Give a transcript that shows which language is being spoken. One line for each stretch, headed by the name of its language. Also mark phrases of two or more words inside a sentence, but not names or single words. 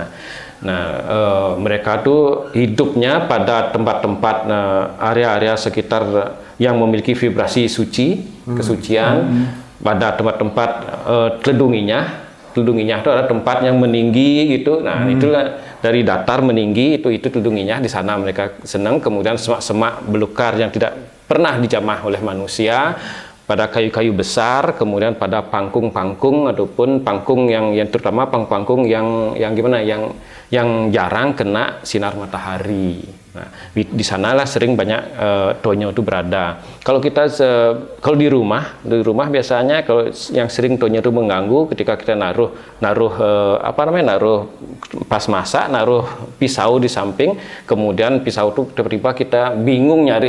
Indonesian: Nah, mereka tuh hidupnya pada tempat-tempat area-area sekitar yang memiliki vibrasi suci, kesucian, pada tempat-tempat teledunginya itu ada tempat yang meninggi gitu. Nah, itulah dari datar meninggi itu teledunginya, di sana mereka senang. Kemudian semak-semak belukar yang tidak pernah dijamah oleh manusia, pada kayu-kayu besar, kemudian pada pangkung-pangkung ataupun pangkung yang terutama pangkung yang gimana yang jarang kena sinar matahari. Nah, di sanalah sering banyak tonyo itu berada. Kalau di rumah biasanya kalau yang sering tonyo itu mengganggu ketika kita naruh pas masak, naruh pisau di samping, kemudian pisau itu tiba-tiba kita bingung nyari.